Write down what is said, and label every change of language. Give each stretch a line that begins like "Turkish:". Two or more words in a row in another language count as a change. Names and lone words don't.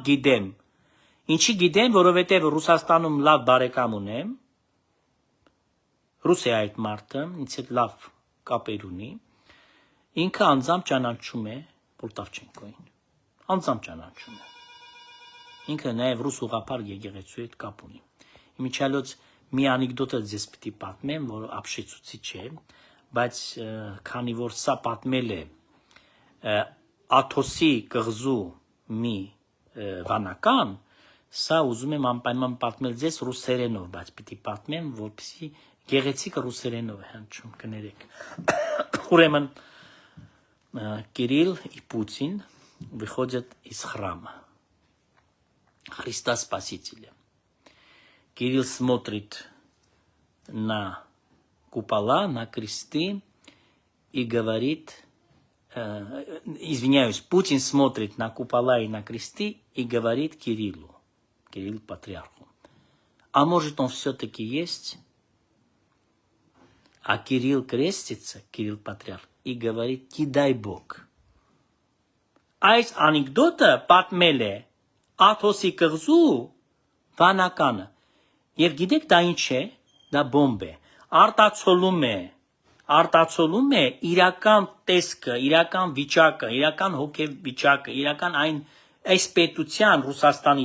Armenian: գիտեմ։ Ինչի գիտեմ, որովհետև Ռուսաստանում լավ բարեկամ ունեմ, ռուս է այդ մարդը, ինձ հետ լավ կապեր ունի, ինքը անձամբ ճանաչում է Պոլտավչենկոին, անձամբ ճանաչում է։ Ինքը նաև ռուս ուղղափառ եկեղեցու հետ կապ ունի։ Իմիջիալոց մի անեկդոտը ձեզ պիտի պատմեմ, որ ապշեցուցիչ է, բայց քանի որ սա պատմել է Աթոսի կղզու մի վանական, սա ուզում եմ անպայման պատմել ձեզ ռուսերենով, բայց պիտի պատմեմ, որպեսզի գեղեցիկը ռուսերենով է հնչում, կներեք։ Ուրեմն
Russian: Кирилл и Путин выходят из храма Христа Спасителя. Кирилл смотрит на купола, на кресты и говорит, извиняюсь, Путин смотрит на купола и на кресты и говорит Кириллу, Кириллу патриарху, а может он все-таки есть? А Кирилл крестится, Кирилл патриарх, и говорит, не дай Бог.
Armenian: Այս անեկդոտը պատմել է Աթոսի կղզու վանականը։ Եվ գիտեք դա ինչ է, դա բոմբ է, արտացոլում է արտացոլում է իրական տեսքը, իրական վիճակը, իրական հոգեվիճակը, իրական այս պետության Ռուսաստանի